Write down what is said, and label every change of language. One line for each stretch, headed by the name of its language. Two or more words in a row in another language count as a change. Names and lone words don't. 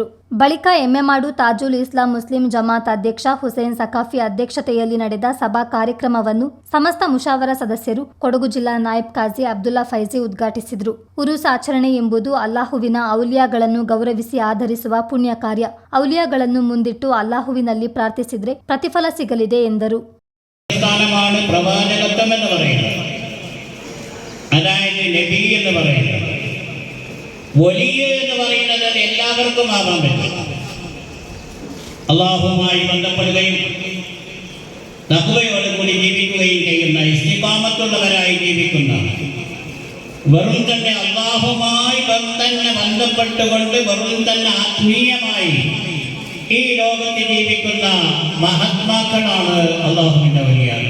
Kannada: ಬಳಿಕ ಎಮ್ಮೆಮಾಡು ತಾಜುಲ್ ಇಸ್ಲಾಂ ಮುಸ್ಲಿಂ ಜಮಾತ್ ಅಧ್ಯಕ್ಷ ಹುಸೇನ್ ಸಕಾಫಿ ಅಧ್ಯಕ್ಷತೆಯಲ್ಲಿ ನಡೆದ ಸಭಾ ಕಾರ್ಯಕ್ರಮವನ್ನು ಸಮಸ್ತ ಮುಷಾವರ ಸದಸ್ಯರು, ಕೊಡಗು ಜಿಲ್ಲಾ ನಾಯಬ್ ಕಾಜಿ ಅಬ್ದುಲ್ಲಾ ಫೈಜಿ ಉದ್ಘಾಟಿಸಿದರು. ಉರುಸ್ ಆಚರಣೆ ಎಂಬುದು ಅಲ್ಲಾಹುವಿನ ಔಲಿಯಾಗಳನ್ನು ಗೌರವಿಸಿ ಆಧರಿಸುವ ಪುಣ್ಯ ಕಾರ್ಯ. ಔಲಿಯಾಗಳನ್ನು ಮುಂದಿಟ್ಟು ಅಲ್ಲಾಹುವಿನಲ್ಲಿ ಪ್ರಾರ್ಥಿಸಿದರೆ ಪ್ರತಿಫಲ ಸಿಗಲಿದೆ ಎಂದರು.
Malayalam: അതായത് നബി എന്ന് പറയുന്നത്, വലിയ എന്ന് പറയുന്നത് അത് എല്ലാവർക്കും ആവാൻ പറ്റും. അള്ളാഹുവുമായി ബന്ധപ്പെടുകയും തഖ്വയോടുകൂടി ജീവിക്കുകയും ചെയ്യുന്ന, ഇസ്തിഖാമത്തുള്ളവരായി ജീവിക്കുന്ന, വെറും തന്നെ അള്ളാഹുമായി തന്നെ ബന്ധപ്പെട്ടുകൊണ്ട് വെറും തന്നെ ആത്മീയമായി ഈ ലോകത്ത് ജീവിക്കുന്ന മഹാത്മാക്കളാണ് അള്ളാഹുവിൻ്റെ വലിയാകൾ.